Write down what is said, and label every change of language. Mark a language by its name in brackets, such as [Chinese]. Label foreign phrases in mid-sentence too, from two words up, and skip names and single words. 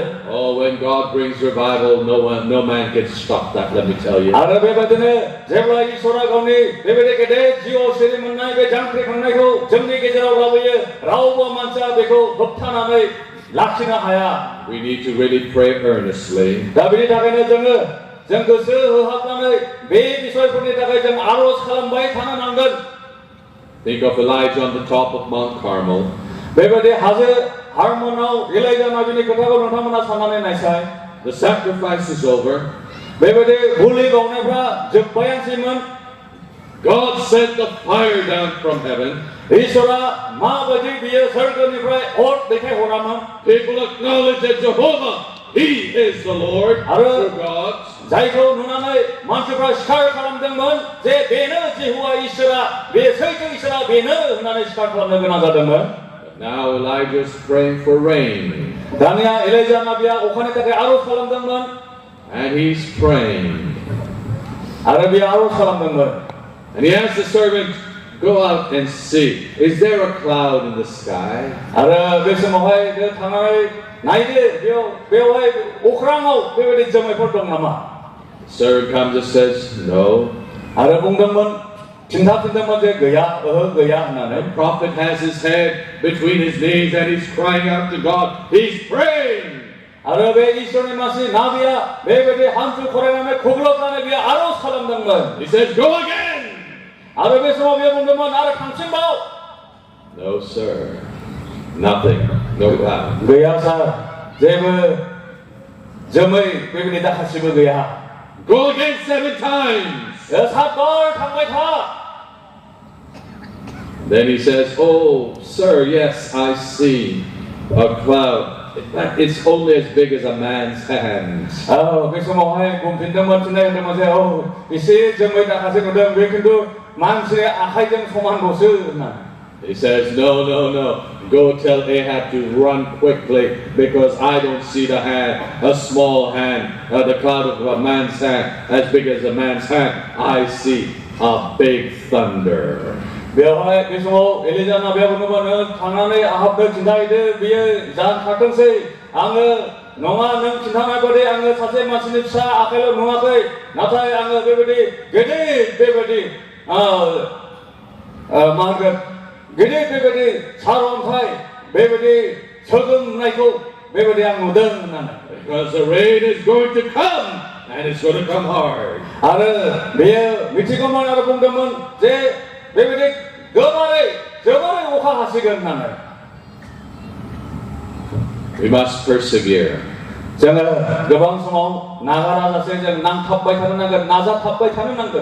[English] Oh, when God brings revival, no man can stop that, let me tell you. [Bodo] आरो बेबायदिनो जेब्ला इसोरा गावनि बेबायदि गेदेर जिउआव सिरि मोननाय बे जांख्रिखांनायखौ जोंनि गेजेराव लाबोयो रावबो मानसिया बेखौ होबथानानै लाखिनो हाया। [English] We need to really pray earnestly. [Bodo] दा बेनि थाखायनो जों गोसो होहाबनानै बे बिषयफोरनि थाखाय जों आर'ज खालामबाय थानो नांगोन। [English] Think of Elijah on the top of Mount Carmel. [Bodo] बेबायदि हाजो हारमोनाव एलाइजा नबीनि खोथाखौ नोंथांमोना साननानै नायसाय। [English] The sacrifice is over. [Bodo] बेबायदि बुलि बावनायफ्रा जोबबायानोसैमोन। [English] God sent the fire down from heaven. [Bodo] इसोरा माबायदि बियो सोरगोनिफ्राय अर दैथायहरामोन। [English] People acknowledge that Jehovah, He is the Lord, true God. [Bodo] जायखौ नुनानै मानसिफ्रा स्वीकार खालामदोंमोन जे बेनो जेहोवा इसोरा बे सैथो इसोरा बेनो होननानै स्वीकार खालामनो गोनां जादोंमोन। [English] Now Elijah is praying for rain. [Bodo] दानिया एलाइजा नबिया अखानि थाखाय आर'ज खालामदोंमोन। [English] And he's praying. [Bodo] आरो बियो आर'ज खालामदोंमोन। [English] And he asked the servant, "Go out and see. Is there a cloud in the sky?" [Bodo] आरो बे समावहाय थांनानै नायदो बेवहाय अख्राङाव बेबायदि जोमैफोर दं नामा? [English] The servant comes and says, "No." [Bodo] आरो बुंदोंमोन खिन्थाफिनदोंमोन जे गैया गैया होननानै। [English] The prophet has his head between his knees and he's crying out to God. He's praying. [Bodo] आरो बे इसोरनि मानसि नाबिया बेबायदि हान्थु खरायनानै खुग्लुबनानै बियो आर'ज खालामदोंमोन। [English] He says, "Go again." [Bodo] आरो बे समाव बियो बुंदोंमोन आरो थांफिनबाव। [English] No, sir. Nothing. No cloud. [Bodo] गैया सार जेबो जोमै बेबायदि दाखासिबो गैया। [English] Go again 7 times. [Bodo] सातबार थांबाय था। [English] Then he says, "Oh, sir, yes, I see a cloud. It's only as big as a man's hand." [Bodo] बे समावहाय बुंफिनदोंमोन थिननाय होदोंमोन जे एसे जोमै दाखासे नुदों बे खिन्थु मानसि आखाइजों समानल'सो होननानै। [English] He says, No. Go tell Ahab to run quickly because I don't see the hand, a small hand, the cloud of a man's hand, as big as a man's hand. I see a big thunder. [Bodo] बेवहाय बे समाव एलिजा नाबिया बुंदोंमोन थांनानै आहाबनो खिन्थाहैदो बेयो जाथारथोंसै आङो नङा नों खिन्थानाय बायदि आङो सासे मानसिनि फिसा आखाइल' नुवाखै नाथाय आङो बेबायदि गेदेर बेबायदि मा होनगोन गिदिर बेबायदि सारअन्थाइ बेबायदि सोगोमनायखौ बेबायदि आं नुदों होननानै [English] Because the rain is going to come and it's going to come hard. [Bodo] आरो बेयो मिथिगौमोन आरो बुंदोंमोन जे बेबायदि गोबारै जोबोरै अखा हासिगोन होननानै [English] We must persevere. [Bodo] जोङो गोबां समाव नागाराजासे जों नांथाबबाय थानो नांगोन नाजाथाबबाय थानो नांगोन